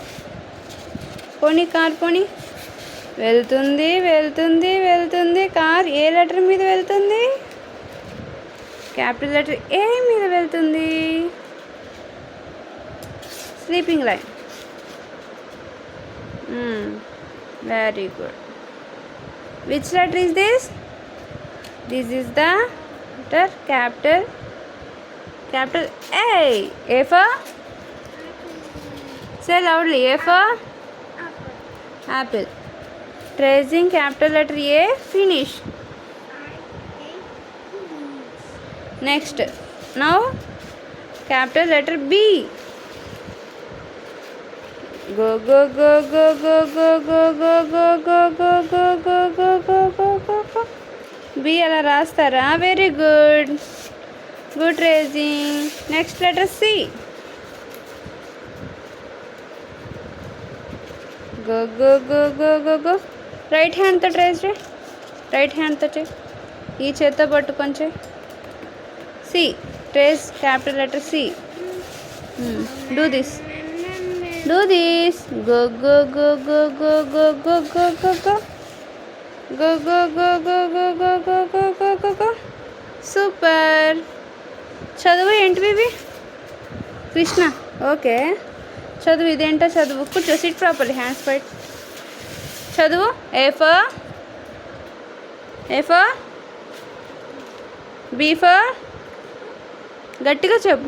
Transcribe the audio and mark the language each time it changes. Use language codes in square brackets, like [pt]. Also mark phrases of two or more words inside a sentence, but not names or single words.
[te] పోనీ కార్ పోనీ. వెళ్తుంది వెళ్తుంది వెళ్తుంది. కార్ ఏ లెటర్ మీద వెళ్తుంది? [en] capital letter A [te] మీద వెళ్తుంది. [en] Sleeping line. Very good. Which letter is this? This is the letter capital A. A for? Say loudly. A for? Apple. Tracing capital letter A. Finish. Next. Now capital letter B. Go go go go go go go go go go go go go go go go go go. [te] B అలా రాస్తారా. [en] Very good. Good tracing. Next letter C. Go go go go go go. Right hand to trace it. Right hand to check. [te] ఈ చేత్తో పట్టుకొని చేయి. [en] C. Trace capital letter C. Do this. Do this. Go go go go go go go go go go. Go go go go go go go go go go go. Super. [te] చదువు ఏంటివి ఇవి? కృష్ణ ఓకే. చదువు ఇదేంటో చదువు. కూర్చో. [en] Sit properly. Hands fight. [te] చదువు. [en] A for B for [te] గట్టిగా చెప్పు.